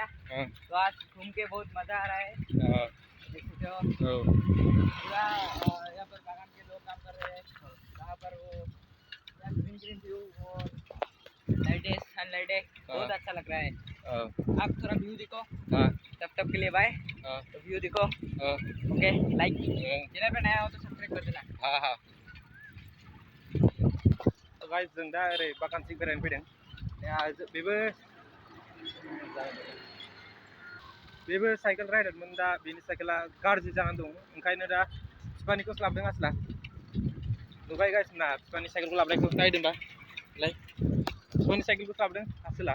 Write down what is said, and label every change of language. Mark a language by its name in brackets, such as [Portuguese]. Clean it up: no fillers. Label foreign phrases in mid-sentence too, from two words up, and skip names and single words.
[Hindi] तो आज घूम के बहुत मजा आ रहा है। देख सकते हो पूरा यहाँ पर बागान के लोग काम कर रहे हैं। यहाँ पर वो [English] green view [Hindi] और लाइटें, सनलाइट है, बहुत अच्छा लग रहा है। आप थोड़ा व्यू देखो। तब के लिए बाय। तो व्यू देखो। ओके, लाइक चैनल पे नया हो तो सब्सक्राइब कर देना। हाँ। [Bodo] गाइस जों दा ओरै बागानथिं बेरायनो फैदों। बेबो साइकेल राइडारमोन, दा बेनि साइकेला गाज्रि जानानै दं, ओंखायनो दा बिफानिखौसो लाबोदों आसला। नुबाय गाइस ना बिफानि साइकेलखौ लाबोनायखौ नायदोंबा लाय बिफानि साइकेलखौसो लाबोदों आसला।